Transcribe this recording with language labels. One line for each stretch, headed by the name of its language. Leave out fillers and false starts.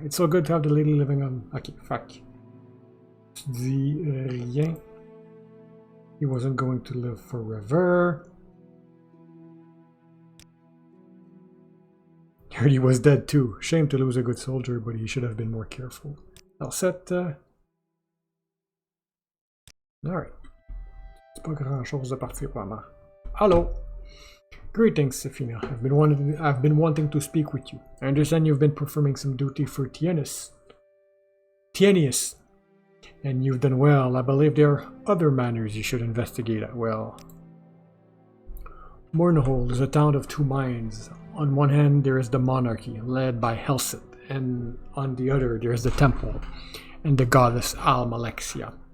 English: It's so good to have the lady living on... Ok, fuck.
French: Tu dis rien.
English: He wasn't going to live forever. Heard he was dead too. Shame to lose a good soldier, but he should have been more careful.
French: Alors, cette...
English: Alright.
French: C'est pas grand chose de partir vraiment.
English: Hello! Greetings, Sefina. I've been wanting to speak with you. I understand you've been performing some duty for Tienius. And you've done well. I believe there are other matters you should investigate as well. Mornhold is a town of two minds. On one hand, there is the monarchy, led by Helseth, and on the other, there is the temple, and the goddess Almalexia.